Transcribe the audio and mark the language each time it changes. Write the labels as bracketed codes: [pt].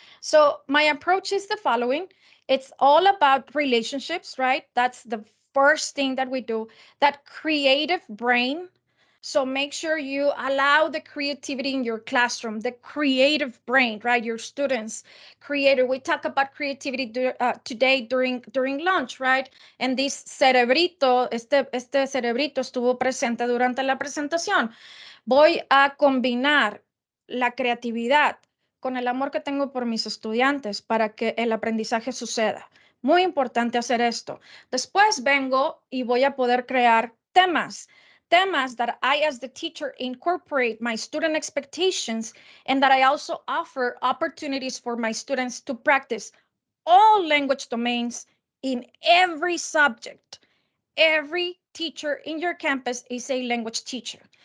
[en] So my approach is the following. It's all about relationships, right? That's the first thing that we do, that creative brain. So make sure you allow the creativity in your classroom, the creative brain, right? Your students, creator. We talk about creativity today during lunch, right? And this [es] cerebrito, este cerebrito estuvo presente durante la presentación. Voy a combinar la creatividad con el amor que tengo por mis estudiantes para que el aprendizaje suceda. Muy importante hacer esto. Después vengo y voy a poder crear temas. [en] Temas that I, as the teacher, incorporate my student expectations, and that I also offer opportunities for my students to practice all language domains in every subject. Every teacher in your campus is a language teacher.